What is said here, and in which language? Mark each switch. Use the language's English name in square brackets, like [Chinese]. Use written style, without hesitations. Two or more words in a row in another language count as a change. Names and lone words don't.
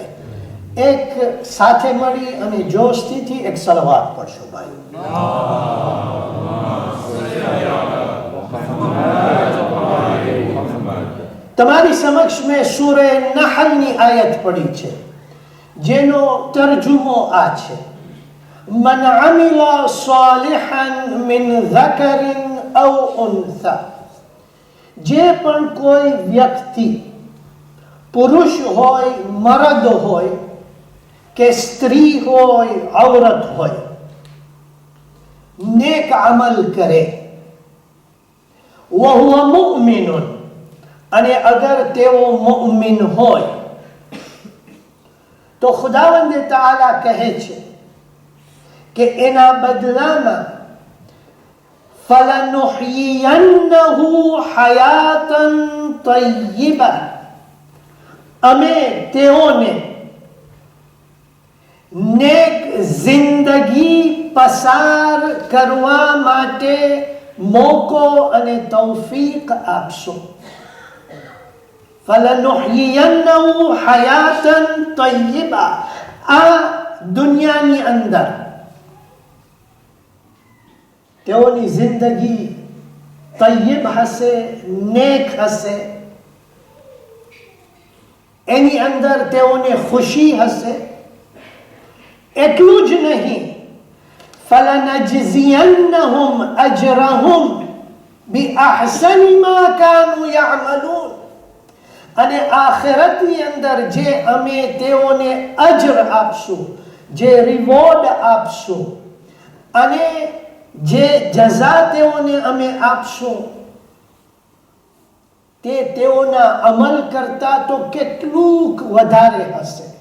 [Gujarati] એક સાથે મળી અને જોશથી એક સલવાત પડશો ભાઈ. તમારી સમક્ષ મેં સૂરે નહલની આયત પડી છે જેનો તરજુમો આ છે: [Arabic] من عمل صالحا من ذكر او انثى. [Gujarati] જે પણ કોઈ વ્યક્તિ પુરુષ હોય, મર્દ હોય કે સ્ત્રી હોય, ઔરત હોય, નેક અમલ કરે, [Arabic] وهو مؤمن, [Gujarati] અને અગર તેઓ મુઅમિન હોય તો ખુદાવંદ તઆલા કહે છે કે એના બદલામાં [Arabic] فَلَنُحْيِيَنَّهُ حَيَاةً طَيِّبَةً, [Gujarati] અમે તેઓને નેક જિંદગી પસાર કરવા માટે મોકો અને તૌફીક આપશું. [Arabic] فَلَنُحْيِيَنَّهُ حَيَاةً طَيِّبَةً. [Gujarati] આ દુનિયાની અંદર તેઓની જિંદગી તય્યબ હશે, નેક હશે, એની અંદર તેઓને ખુશી હશે. એટલું જ નહીં, [Arabic] فَلَنَجْزِيَنَّهُمْ أَجْرَهُمْ بِأَحْسَنِ مَا كَانُوا يَعْمَلُونَ. [Gujarati] અને આખિરતની અંદર જે અમે તેઓને અજર આપશું, જે રિવોર્ડ આપશું અને જે જઝા તેઓને અમે આપશું તે તેઓના અમલ કરતા તો કેટલુંક વધારે હશે.